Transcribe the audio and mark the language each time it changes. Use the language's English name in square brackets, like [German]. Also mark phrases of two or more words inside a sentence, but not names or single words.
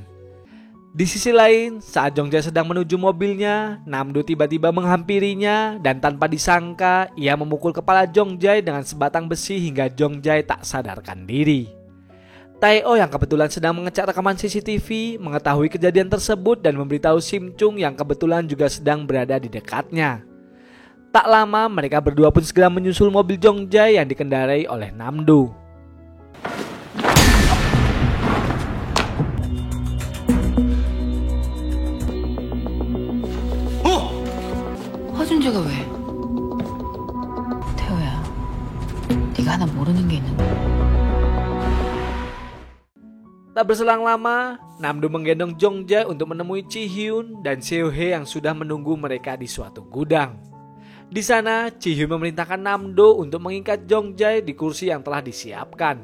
[Indonesian] Di sisi lain, saat Jong-jae sedang menuju mobilnya, Nam-do tiba-tiba menghampirinya dan tanpa disangka, ia memukul kepala Jong-jae dengan sebatang besi hingga Jong-jae tak sadarkan diri. Tae-oh yang kebetulan sedang mengecek rekaman CCTV mengetahui kejadian tersebut dan memberitahu Sim Chung yang kebetulan juga sedang berada di dekatnya. Tak lama mereka berdua pun segera menyusul mobil Jong-jae yang dikendarai oleh Nam-do. [Korean] 허준재가 왜? 태호야, 네가 하나 모르는 게 있는데. [Indonesian] Tak berselang lama, Nam-do menggendong Jong-jae untuk menemui Ji-hyun dan Seo-hye yang sudah menunggu mereka di suatu gudang. Di sana, Ji-hyun memerintahkan Nam-do untuk mengikat Jong-jae di kursi yang telah disiapkan.